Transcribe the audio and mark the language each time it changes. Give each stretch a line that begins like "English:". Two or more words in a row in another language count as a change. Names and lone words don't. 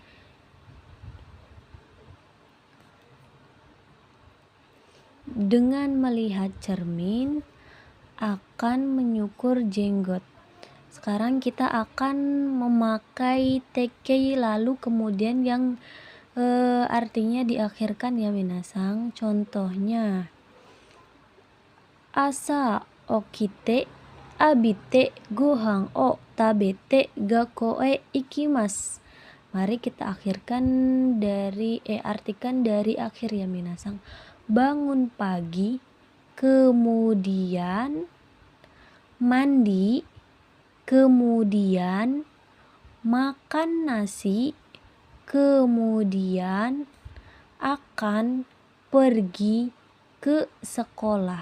Indonesian: Dengan melihat cermin akan menyukur jenggot. Sekarang kita akan memakai tekei lalu kemudian yang artinya diakhirkan ya minasang.
Japanese: Contohnya 朝起きて浴びてご飯を食べて学校へ行きます.
Indonesian: Mari kita artikan dari akhir ya minasang. Bangun pagi, kemudian mandi, kemudian makan nasi, kemudian akan pergi ke sekolah.